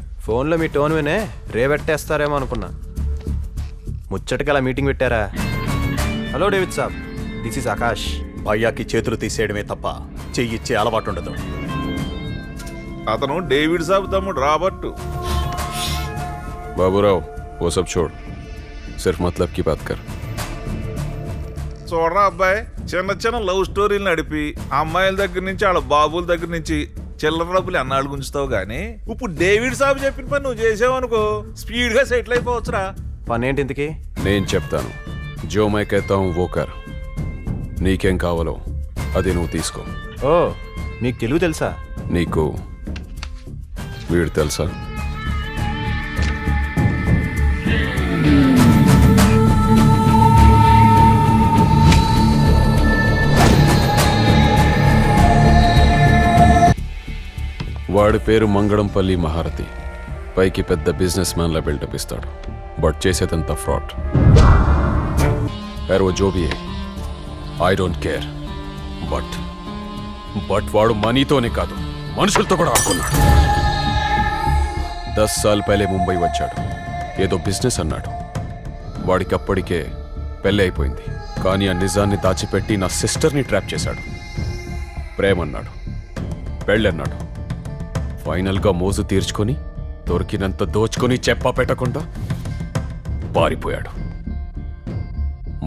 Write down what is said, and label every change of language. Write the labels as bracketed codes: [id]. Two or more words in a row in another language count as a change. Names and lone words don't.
[te] ఫోన్లో మీ టోన్ వినే రేవెట్టేస్తారేమో అనుకున్నా. ముచ్చటకలా మీటింగ్ పెట్టారా? హలో డేవిడ్ సాబ్, [en] this is [te] ఆకాష్. భయ్యాకి చేతులు తీసేయడమే తప్ప చెయ్యిచ్చే అలవాటు ఉండదు. అతను డేవిడ్ సాబ్ తమ్ముడు రాబర్ట్. [hi] బాబురావు वो सब छोड़, सिर्फ मतलब की बात कर. [te] చూడరా అబ్బాయి, చిన్న చిన్న [en] love stories [te] నడిపి అమ్మాయిల దగ్గర నుంచి వాళ్ళ బాబుల దగ్గర నుంచి చిల్లర డబ్బులు అన్నాళ్ళు గుంచుతావు గానీ ఇప్పుడు డేవిడ్ సాబ్ చెప్పిన పని నువ్వు చేసావు అనుకో స్పీడ్ గా సెటిల్ అయిపోవచ్చురా. పనేంటి ఇంతకి? నేను చెప్తాను. [hi] जो मैं कहता हूं वो कर. [te] నీకేం కావాలో అది నువ్వు తీసుకో. ఓ మీకు తెలుగు తెలుసా? నీకు వీడు తెలుసా? వాడి పేరు మంగళంపల్లి మహారథి. పైకి పెద్ద [en] businessman [te] లా బిల్డప్ ఇస్తాడు, బట్ చేసేదంతా ఫ్రాడ్. [hi] वो जो भी है [en] I don't care. [te] బట్ వాడు మనీతోనే కాదు మనుషులతో కూడా ఆడుకున్నాడు. 10 [hi] साल पहले [te] ముంబై వచ్చాడు, ఏదో బిజినెస్ అన్నాడు. వాడికి అప్పటికే పెళ్ళి అయిపోయింది, కానీ ఆ నిజాన్ని దాచిపెట్టి నా సిస్టర్ని ట్రాప్ చేశాడు. ప్రేమన్నాడు, పెళ్ళన్నాడు. ఫైనల్గా మోజు తీర్చుకొని దొరికినంత దోచుకొని చెప్పా పెట్టకుండా పారిపోయాడు.